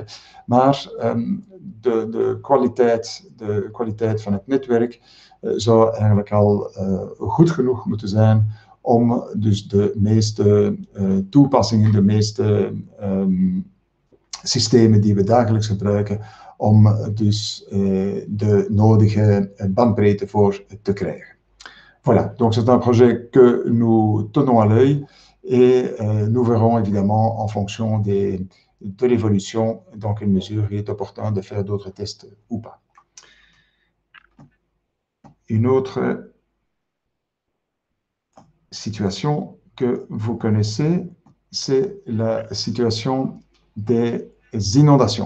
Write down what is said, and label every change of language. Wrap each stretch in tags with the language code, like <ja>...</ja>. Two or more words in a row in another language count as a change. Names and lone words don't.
<nl>Maar de kwaliteit van het netwerk zou eigenlijk al goed genoeg moeten zijn om dus de meeste toepassingen, de meeste systemen die we dagelijks gebruiken, om dus de nodige bandbreedte voor te krijgen.</nl> <fr>Voilà, donc c'est un projet que nous tenons à l'œil et nous verrons évidemment en fonction de l'évolution dans quelle mesure il est opportun de faire d'autres tests ou pas. Une autre situation que vous connaissez, c'est la situation des inondations.</fr>